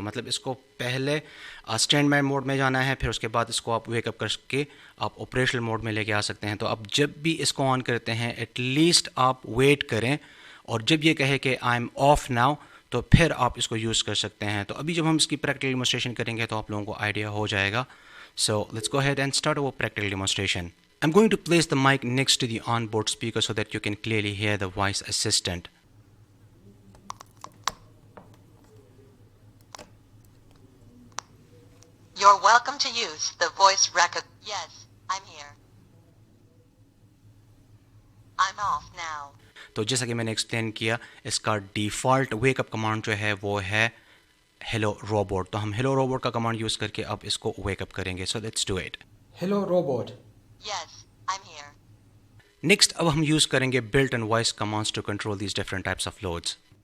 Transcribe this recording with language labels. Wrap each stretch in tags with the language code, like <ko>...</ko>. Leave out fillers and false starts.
<ur>مطلب اس کو پہلے اسٹینڈ بائی موڈ میں جانا ہے، پھر اس کے بعد اس کو آپ ویک اپ کر کے آپ آپریشنل موڈ میں لے کے آ سکتے ہیں. تو آپ جب بھی اس کو آن کرتے ہیں ایٹ لیسٹ آپ ویٹ کریں، اور جب یہ کہے کہ</ur> <en>I am off now</en> <ur>تو پھر آپ اس کو یوز کر سکتے ہیں. تو ابھی جب ہم اس کی پریکٹیکل ڈیمونسٹریشن کریں گے تو آپ لوگوں کو آئیڈیا ہو جائے گا.</ur> <en>So let's go head and start over practical demonstration. I'm going to place the mic next to the onboard speaker so that you can clearly hear the voice assistant. You're welcome to use the voice Yes, I'm here. I'm off now.</en> <ur>تو جیسا کہ میں نے explain کیا، اس کا default wake up command جو ہے وہ ہے ہیلو روبوٹ. تو ہم ہیلو روبوٹ کا کمانڈ یوز کر کے اب اس کو ویک اپ کریں گے.</ur> <en>So let's do it. Hello robot. Yes, I'm here. Next</en> <ur>اب ہم</ur> <en>use</en> <ur>کریں گے</ur> <en>Built in voice commands to control these different types of loads.</en>